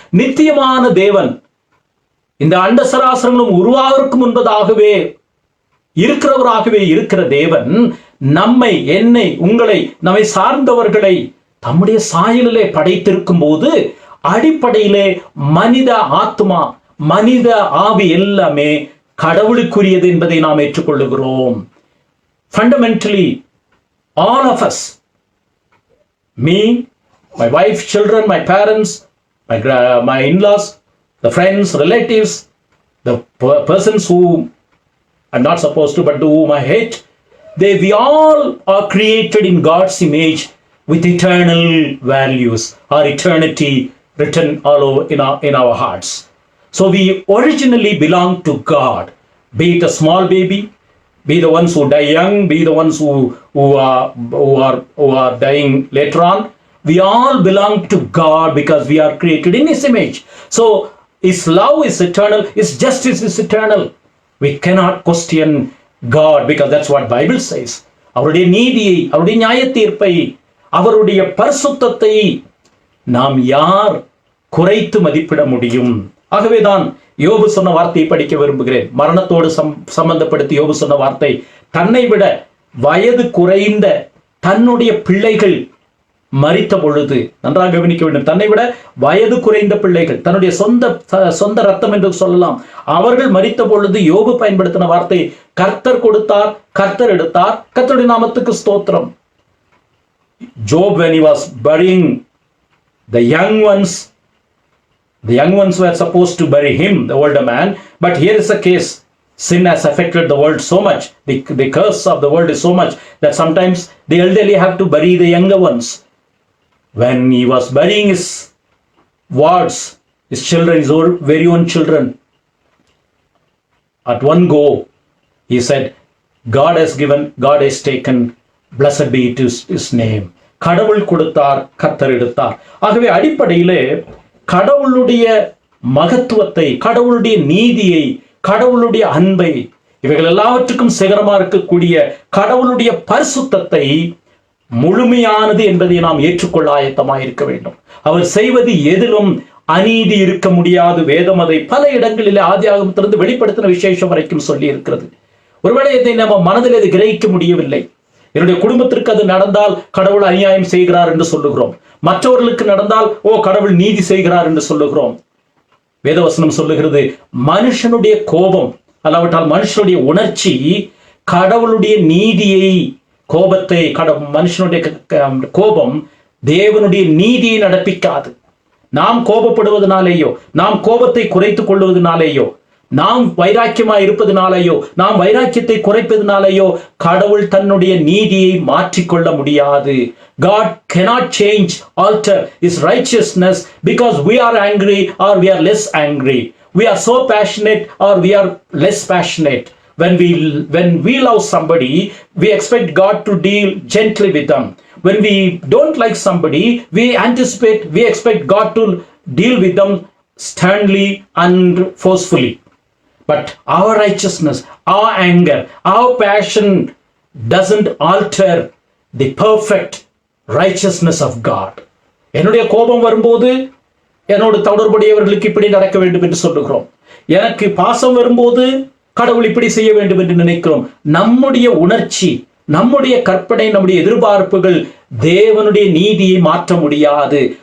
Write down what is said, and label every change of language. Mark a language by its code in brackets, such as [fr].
[ta] நித்தியமான தேவன் இந்த அண்ட சராசரங்களும் உருவாவதற்கு முன்பதாகவே இருக்கிறவராகவே இருக்கிற தேவன் நம்மை, என்னை, உங்களை, நம்மை சார்ந்தவர்களை தம்முடைய சாயலிலே படைத்திருக்கும் போது அடிப்படையிலே மனித ஆத்மா, மனித ஆவி எல்லாமே கடவுளுக்குரியது என்பதை நாம் ஏற்றுக்கொள்ளுகிறோம். [en] Fundamentally, all of us, me, my wife, children, my parents, my in-laws, the friends, relatives, the persons who I'm not supposed to, but whom I hate, we all are created in God's image with eternal values or eternity written all over in our hearts. So we originally belong to God, be it a small baby, be the ones who die young, be the ones who are dying later on. We all belong to God because we are created in His image. So His love is eternal, His justice is eternal. We cannot question God because that's what Bible says. [ta] அவருடைய நீதியை, அவருடைய நியாய தீர்ப்பை, அவருடைய பரிசுத்தத்தை நாம் யார் குறைத்து மதிப்பிட முடியும்? ஆகவேதான் யோபு சொன்ன வார்த்தையை படிக்க விரும்புகிறேன். மரணத்தோடு சம்பந்தப்படுத்தி யோபு சொன்ன வார்த்தை, தன்னை விட வயது குறைந்த தன்னுடைய பிள்ளைகள் மரித்த பொழுது, நன்றாக கவனிக்க வேண்டும், தன்னை விட வயது குறைந்த பிள்ளைகள், தன்னுடைய சொந்த ரத்தம் என்று சொல்லலாம், அவர்கள் மரித்த பொழுது யோபு பயன்படுத்தின வார்த்தை, கர்த்தர் கொடுத்தார், கர்த்தர் எடுத்தார், கர்த்தருடைய நாமத்துக்கு ஸ்தோத்திரம். Job, when he was burying the young ones were supposed to bury him, the older man, but here is a case. Sin has affected the world so much, the curse of the world is so much that sometimes the elderly have to bury the younger ones. When he was burying his wards, his children, his very own children, at one go he said, God has given, God has taken, blessed be his name. கடவுள் கொடுத்தார், கர்த்தர் எடுத்தார். ஆகவே அடிப்படையிலே கடவுளுடைய மகத்துவத்தை, கடவுளுடைய நீதியை, கடவுளுடைய அன்பை, இவைகள் எல்லாவற்றுக்கும் சிகரமா இருக்கக்கூடிய கடவுளுடைய பரிசுத்தத்தை முழுமையானது என்பதை நாம் ஏற்றுக்கொள்ள ஆயத்தமாக இருக்க வேண்டும். அவர் செய்வது எதிலும் அநீதி இருக்க முடியாது. வேதம் அதை பல இடங்களிலே ஆதியாகமத்திலிருந்து வெளிப்படுத்தின விசேஷம் வரைக்கும் சொல்லி இருக்கிறது. ஒருவேளை இதை நம்ம மனதில் இது கிரகிக்க முடியவில்லை. என்னுடைய குடும்பத்திற்கு அது நடந்தால் கடவுள் அநியாயம் செய்கிறார் என்று சொல்லுகிறோம். மற்றவர்களுக்கு நடந்தால் கடவுள் நீதி செய்கிறார் என்று சொல்லுகிறோம். வேதவசனம் சொல்லுகிறது, மனுஷனுடைய கோபம் அல்லாவிட்டால் மனுஷனுடைய உணர்ச்சி கடவுளுடைய நீதியை, கோபத்தை, மனுஷனுடைய கோபம் தேவனுடைய நீதியை நடப்பிக்காது. நாம் கோபப்படுவதனாலேயோ, நாம் கோபத்தை குறைத்துக் கொள்வதனாலேயோ, நாம் வைராக்கியமாய் இருப்பதனாலேயோ, நாம் வைராக்கியத்தை குறைப்பதனாலேயோ கடவுள் தன்னுடைய நீதியை மாற்றிக்கொள்ள முடியாது. [en] God cannot change, alter his righteousness because we are angry or we are less angry. We are so passionate or we are less passionate. When we love somebody, we expect God to deal gently with them. When we don't like somebody, we expect God to deal with them sternly and forcefully. But our righteousness, our anger, our passion doesn't alter the perfect righteousness of God. [ta] என்னுடைய கோபம் வரும்போது என்னோடு தொடர்புடையவர்களுக்கு இப்படி நடக்க வேண்டும் என்று சொல்லுகிறோம். எனக்கு பாசம் வரும்போது கடவுள் இப்படி செய்ய வேண்டும் என்று நினைக்கிறோம். நம்முடைய உணர்ச்சி, நம்முடைய கற்பனை, நம்முடைய எதிர்பார்ப்புகள் தேவனுடைய நீதியை மாற்ற முடியாது.